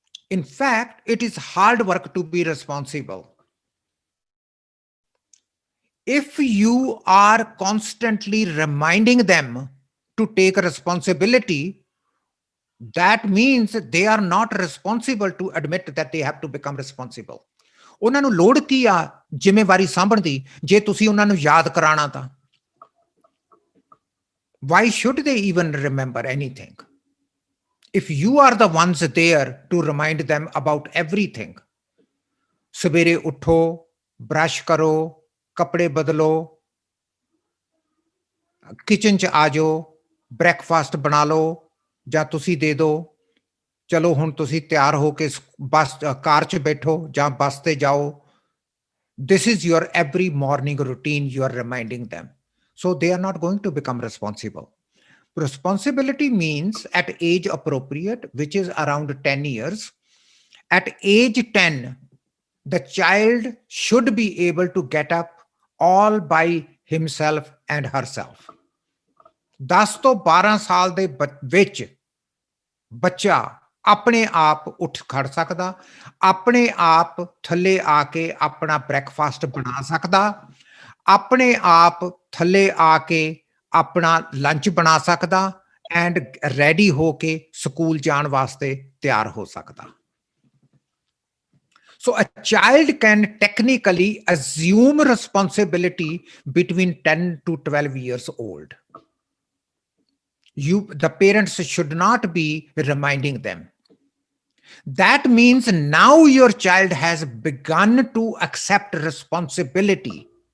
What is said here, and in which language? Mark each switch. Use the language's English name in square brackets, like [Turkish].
[English] In fact, it is hard work to be responsible. If you are constantly reminding them to take responsibility, that means they are not responsible to admit that they have to become responsible. [Punjabi] ਉਹਨਾਂ ਨੂੰ ਲੋੜ ਕੀ ਆ ਜ਼ਿੰਮੇਵਾਰੀ ਸਾਂਭਣ ਦੀ ਜੇ ਤੁਸੀਂ ਉਹਨਾਂ ਨੂੰ ਯਾਦ ਕਰਾਣਾ ਤਾਂ? [English] Why should they even remember anything? If you are the ones there to remind them about everything. [Punjabi] ਸਵੇਰੇ ਉੱਠੋ, ਬ੍ਰਸ਼ ਕਰੋ, ਕੱਪੜੇ ਬਦਲੋ, ਕਿਚਨ 'ਚ ਆ ਜਾਓ, ਬ੍ਰੇਕਫਾਸਟ ਬਣਾ ਲਓ ਜਾਂ ਤੁਸੀਂ ਦੇ ਦਿਓ, ਚਲੋ ਹੁਣ ਤੁਸੀਂ ਤਿਆਰ ਹੋ ਕੇ ਬੱਸ ਕਾਰ 'ਚ ਬੈਠੋ ਜਾਂ ਬੱਸ ਤੇ ਜਾਓ। [English] This is your every morning routine you are reminding them. So they are not going to become responsible. Responsibility means at age appropriate, which is around 10 years. At age 10, the child should be able to get up all by himself and herself. [Punjabi] 10 ਤੋਂ 12 ਸਾਲ ਦੇ ਵਿੱਚ ਬੱਚਾ ਆਪਣੇ ਆਪ ਉੱਠ ਖੜ ਸਕਦਾ, ਆਪਣੇ ਆਪ ਥੱਲੇ ਆ ਕੇ ਆਪਣਾ ਬ੍ਰੇਕਫਾਸਟ ਬਣਾ ਸਕਦਾ, ਆਪਣੇ ਆਪ ਥੱਲੇ ਆ ਕੇ ਆਪਣਾ ਲੰਚ ਬਣਾ ਸਕਦਾ ਐਂਡ ਰੈਡੀ ਹੋ ਕੇ ਸਕੂਲ ਜਾਣ ਵਾਸਤੇ ਤਿਆਰ ਹੋ ਸਕਦਾ। [English] So a child can technically assume responsibility between 10 to 12 years old. The parents should not be reminding them. That means now your child has begun to accept responsibility.